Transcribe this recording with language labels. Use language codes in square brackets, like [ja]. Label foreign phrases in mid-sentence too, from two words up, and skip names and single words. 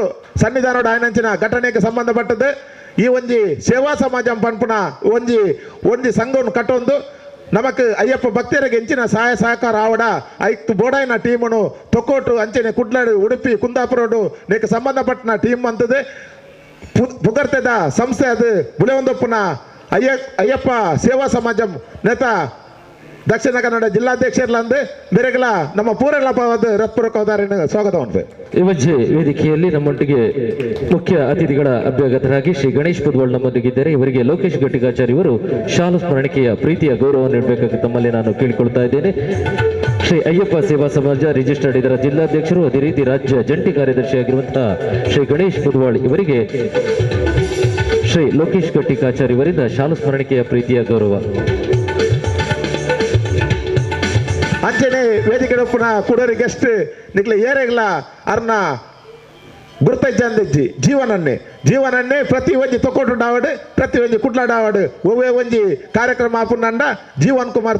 [tcy] ಸನ್ನಿಧಾನೋಡು ಆಯ್ನಂಚಿನ ಘಟನೆಗೆ ಸಂಬಂಧಪಟ್ಟದ್ದು ಈ ಒಂಜಿ ಸೇವಾ ಸಮಾಜಂ ಪನ್ಪುನ ಒಂಜಿ ಸಂಘವನ್ನು ಕಟ್ಟೊಂದು ನಮಕ್ ಅಯ್ಯಪ್ಪ ಭಕ್ತರಿಗೆ ಹೆಂಚಿನ ಸಹಾಯ ಸಹಕಾರ ಆವಡ ಐದು ಬೋಡಾಯಿನ ಟೀಮನು ತೊಕ್ಕೋಟು ಅಂಚೆನೆ ಕುಡ್ಲಾಡು ಉಡುಪಿ ಕುಂದಾಪುರೋಡು ನೆಕ್ ಸಂಬಂಧಪಟ್ಟ ಟೀಮ್ ಅಂತದೆ ಪುಗರ್ತೆದ ಸಂಸ್ಥೆ ಅದು ಬುಲೆವಂದಪ್ಪನ ಅಯ್ಯಪ್ಪ ಸೇವಾ ಸಮಾಜಂ ನೇತ ದಕ್ಷಿಣ ಕನ್ನಡ ಜಿಲ್ಲಾಧ್ಯಕ್ಷರ್ಲಂದು ಬೇರೆಗಳ ನಮ್ಮ ಪೂರೆಲ್ಲ ರತ್ಪುರಕೋದಾರಿನ ಸ್ವಾಗತ ಉಂಟು. [kn] ಇವಜ್ಜೆ ವೇದಿಕೆಯಲ್ಲಿ ನಮ್ಮೊಟ್ಟಿಗೆ ಮುಖ್ಯ ಅತಿಥಿಗಳ ಅಭ್ಯಾಗತರಾಗಿ ಶ್ರೀ ಗಣೇಶ್ ಪುದ್ವಾಳ್ ನಮ್ಮೊಂದಿಗಿದ್ದಾರೆ. ಇವರಿಗೆ ಲೋಕೇಶ್ ಗಟ್ಟಿಗಾಚಾರ್ಯ ಇವರು ಶಾಲು ಸ್ಮರಣಿಕೆಯ ಪ್ರೀತಿಯ ಗೌರವ ನೀಡಬೇಕಾಗಿ ತಮ್ಮಲ್ಲಿ ನಾನು ಕೇಳಿಕೊಳ್ತಾ ಇದ್ದೇನೆ. ಶ್ರೀ ಅಯ್ಯಪ್ಪ ಸೇವಾ ಸಮಾಜ ರಿಜಿಸ್ಟರ್ಡ್ ಇದರ ಜಿಲ್ಲಾಧ್ಯಕ್ಷರು, ಅದೇ ರೀತಿ ರಾಜ್ಯ ಜಂಟಿ ಕಾರ್ಯದರ್ಶಿಯಾಗಿರುವಂತಹ ಶ್ರೀ ಗಣೇಶ್ ಪುದ್ವಾಳ್ ಇವರಿಗೆ ಶ್ರೀ ಲೋಕೇಶ್ ಗಟ್ಟಿಗಾಚಾರ್ಯ ಇವರಿಂದ ಶಾಲು ಸ್ಮರಣಿಕೆಯ ಪ್ರೀತಿಯ ಗೌರವ. [tcy] ಅಂಚನೆ ವೇದಿಕೆ ಕುಡೋರಿ ಗೆಸ್ಟ್ ನಿಕ್ಲೆ ಏರೆಗ್ಲ ಅರ್ನ ಗುರ್ತಜ್ಜಿ ಜೀವನನ್ನೇ ಪ್ರತಿ ಒಂಜಿ ತೊಕೊಟುಂಡಾವಡು ಪ್ರತಿ ಒಂಜಿ ಕುಡ್ಲಾಡಾವಡು ಒವ್ವೇ ಒಂಜಿ ಕಾರ್ಯಕ್ರಮ ಆಪುಂಡ ಜೀವನ್ ಕುಮಾರ್